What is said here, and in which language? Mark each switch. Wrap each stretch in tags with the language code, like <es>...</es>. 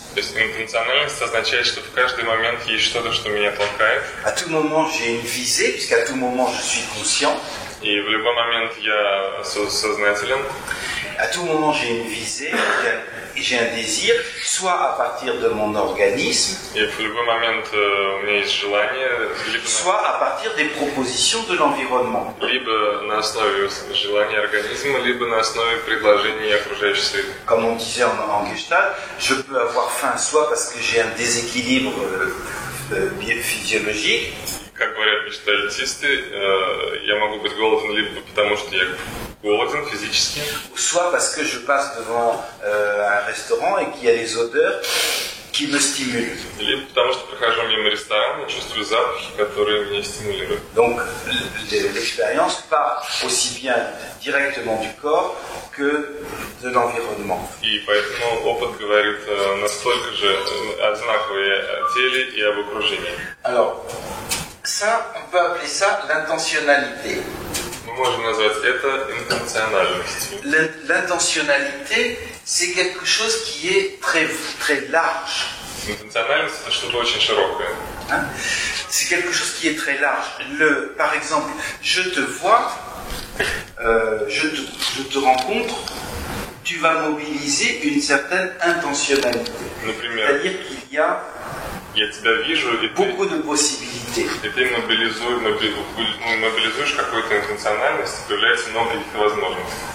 <ru>То есть интенциональность означает, что в каждый момент есть что-то, что меня толкает.</ru> <fr>À tout moment j'ai une visée, puisqu'à tout moment je suis conscient.</fr> <ru>И в любой момент я сознателен.</ru> <fr>À tout moment j'ai une visée, j'ai un désir, soit à partir de mon organisme,</fr> <ru>И в любой момент у меня есть желание,</ru> <fr>soit à partir des propositions de l'environnement.</fr> <ru>либо на основе желания организма, либо на основе предложений окружающей среды.</ru> <fr>Comme on disait en Gestalt, je peux avoir faim soit parce que j'ai un déséquilibre physiologique,</fr> <ru>Как говорят гештальтисты, я могу быть голоден либо потому, что я голоден физически,</ru> <fr>soit parce que je passe devant un restaurant et qu'il y a des odeurs qui me stimulent.</fr> <ru>либо потому, что прохожу мимо ресторана и чувствую запахи, которые меня стимулируют.</ru> <fr>Donc l'expérience part aussi bien directement du corps que de l'environnement.</fr> <ru>И поэтому опыт говорит настолько же одинаково и о теле, и об окружении.</ru> <fr>Alors, ça, on peut appeler ça l'intentionnalité.</fr> <ru>Мы можем назвать это интенциональностью.</ru> <fr>L'intentionnalité, c'est quelque chose qui est très, très large.</fr> <ru>Интенциональность – это что-то очень широкое. Hein?</ru> <fr>C'est quelque chose qui est très large. Par exemple, je te vois, je te rencontre, tu vas mobiliser une certaine intentionnalité.</fr> <ru>Например,</ru> <fr>C'est-à-dire qu'il y a</fr> <ru>я тебя вижу, и</ru> <fr>beaucoup de possibilités.</fr> <ru>ты мобилизуешь какую-то интенциональность, появляется много каких-то возможностей.</ru>